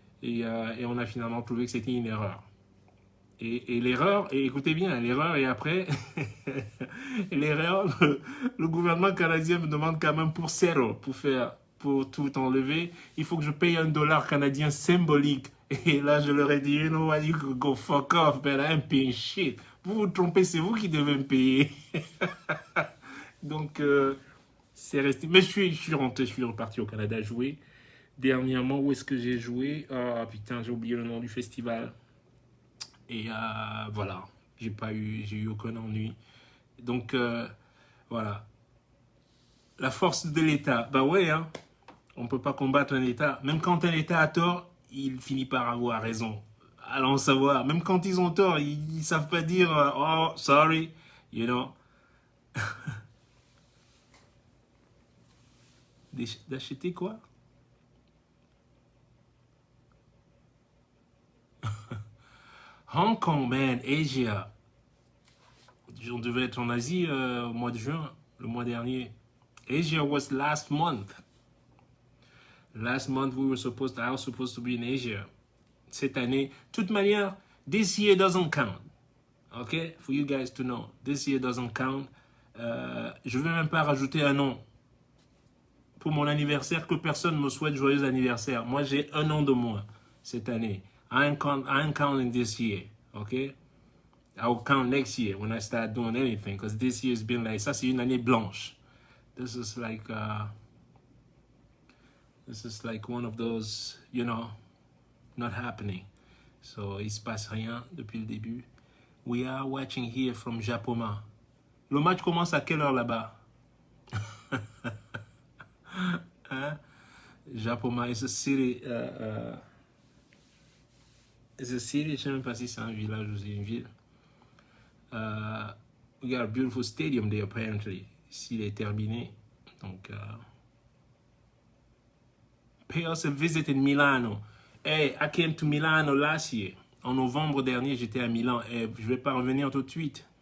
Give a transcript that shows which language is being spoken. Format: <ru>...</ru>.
<fr>Et on a finalement trouvé que c'était une erreur. Et l'erreur, et écoutez bien, l'erreur, et après, l'erreur, le gouvernement canadien me demande quand même pour zéro, pour tout enlever, il faut que je paye $1 canadien symbolique. Et là, je leur ai dit,</fr> <en>you know what, you could go fuck off, man, I'm paying shit.</en> <fr>Vous vous trompez, c'est vous qui devez me payer. Donc, c'est resté. Mais je suis rentré, je suis reparti au Canada jouer. Dernièrement, où est-ce que j'ai joué? Ah putain, j'ai oublié le nom du festival. Et voilà, j'ai eu aucun ennui. Donc, voilà. La force de l'État, bah ouais, hein. On ne peut pas combattre un État. Même quand un État a tort, il finit par avoir raison. Allons savoir. Même quand ils ont tort, ils ne savent pas dire</fr> <en>oh, sorry, you know.</en> <fr>D'acheter quoi? Hong Kong, man, Asia. On devait être en Asie au mois de juin, le mois dernier.</fr> <en>Asia was last month. Last month I was supposed to be in Asia.</en> <fr>Cette année, de toute manière,</fr> <en>this year doesn't count. Okay, for you guys to know, this year doesn't count.</en> <fr>Je ne vais même pas rajouter un nom pour mon anniversaire, que personne me souhaite joyeux anniversaire. Moi, j'ai 1 an de moins cette année.</fr> <en>I'm counting this year, okay? I will count next year when I start doing anything, because this year has been like,</en> <fr>ça c'est une année blanche.</fr> <en>This is like one of those, you know, not happening.</en> <fr>So, il se passe rien depuis le début.</fr> <en>We are watching here from Japoma.</en> <fr>Le match commence à quelle heure là-bas?</fr> <en>Hein? Japoma is a city. It's a city.</en> <fr>Je ne sais même pas si c'est un village ou c'est une ville.</fr> <en>We got a beautiful stadium there apparently.</en> <fr>S'il est terminé.</fr> <en>Donc, pay us a visit in Milano. Hey, I came to Milano last year.</en> <fr>En novembre dernier, j'étais à Milan. Hey, je vais pas revenir tout de suite.</fr>